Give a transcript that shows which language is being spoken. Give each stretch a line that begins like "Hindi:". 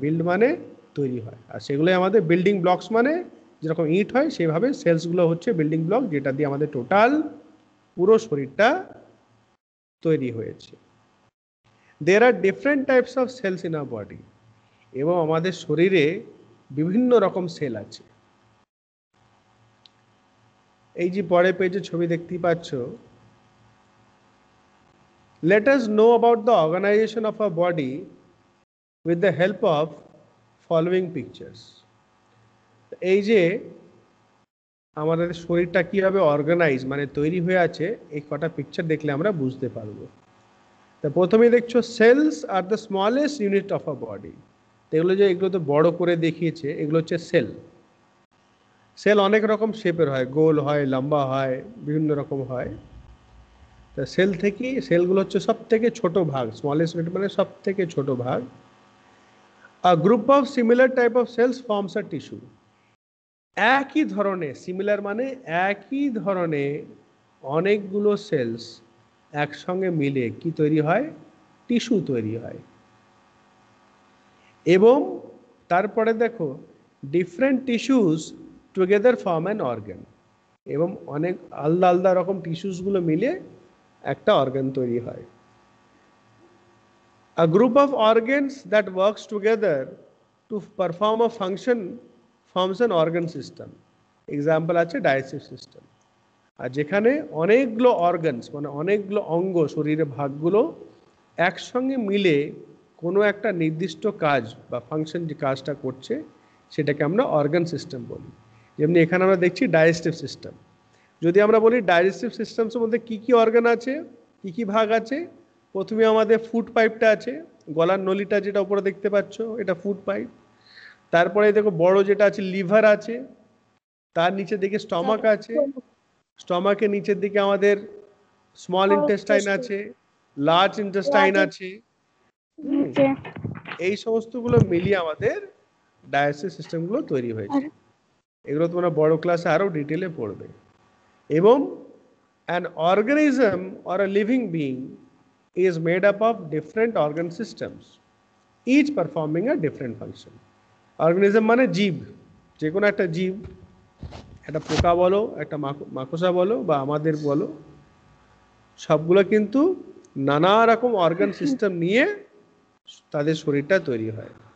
Bangla: Build মানে তৈরি হয়, আর সেগুলোই আমাদের বিল্ডিং ব্লকস। মানে যেরকম ইট হয় সেভাবে সেলসগুলো হচ্ছে বিল্ডিং ব্লক, যেটা দিয়ে আমাদের টোটাল পুরো শরীরটা তৈরি হয়েছে।
English: There are different types of cells in our body.
Bangla: এবং আমাদের শরীরে বিভিন্ন রকম সেল আছে। এই যে পরের পেজে ছবি দেখতেই পাচ্ছ,
English: let us know about the organization of our body with the help of following pictures.
Bangla: এই যে আমাদের শরীরটা কিভাবে অর্গানাইজ মানে তৈরি হয়ে আছে, এই কটা পিকচার দেখলে আমরা বুঝতে পারবো। তা প্রথমেই দেখছো
English: Cells are the smallest unit of a body.
Bangla: এগুলো তো বড় করে দেখিয়েছে, এগুলো হচ্ছে সেল। সেল অনেক রকম শেপের হয়, গোল হয়, লম্বা হয়, বিভিন্ন রকম হয়। তা সেলগুলো হচ্ছে সব থেকে ছোট ভাগ, স্মলেস্ট ইউনিট মানে সব থেকে ছোট ভাগ।
English: A group of similar type of cells forms a tissue.
Bangla: একই ধরনের, সিমিলার মানে একই ধরনের অনেকগুলো সেলস একসঙ্গে মিলে কি তৈরি হয়? টিস্যু তৈরি হয়। এবং তারপরে দেখো
English: Different tissues together form an organ.
Bangla: এবং অনেক আলাদা আলাদা রকম টিস্যুসগুলো মিলে একটা অর্গান তৈরি হয়।
English: A group of organs that works together to perform a function forms an organ system. Example আছে digestive system।
Bangla: আর যেখানে অনেকগুলো অর্গানস মানে অনেকগুলো অঙ্গ, শরীরের ভাগগুলো একসঙ্গে মিলে কোনো একটা নির্দিষ্ট কাজ বা ফাংশন যে কাজটা করছে সেটাকে আমরা অর্গান সিস্টেম বলি। যেমনি এখানে আমরা দেখছি ডাইজেস্টিভ সিস্টেম। যদি আমরা বলি ডাইজেস্টিভ সিস্টেমসের মধ্যে কী কী অর্গান আছে, কী কী ভাগ আছে, প্রথমে আমাদের ফুড পাইপটা আছে, গলার নলিটা যেটা উপরে দেখতে পাচ্ছ এটা ফুড পাইপ। তারপরে দেখো বড় যেটা আছে লিভার আছে, তার নিচের দিকে স্টমাক আছে, স্টমাকের নিচের দিকে আমাদের স্মল ইন্টেস্টাইন আছে, লার্জ ইন্টেস্টাইন আছে। এই সমস্তগুলো মিলিয়ে আমাদের ডাইজেস্টিভ সিস্টেমগুলো তৈরি হয়েছে। এগুলো তোমরা বড় ক্লাসে আরও ডিটেলে পড়বে।
English: এবং an organism or a living being is made up of different organ systems, each performing a different function.
Bangla: Organism মানে জীব, যে কোনো একটা জীব, একটা পোকা বলো, একটা মাকড়সা বলো বা আমাদের বলো, সবগুলো কিন্তু নানা রকম অর্গান সিস্টেম নিয়ে তাদের শরীরটা তৈরি হয়।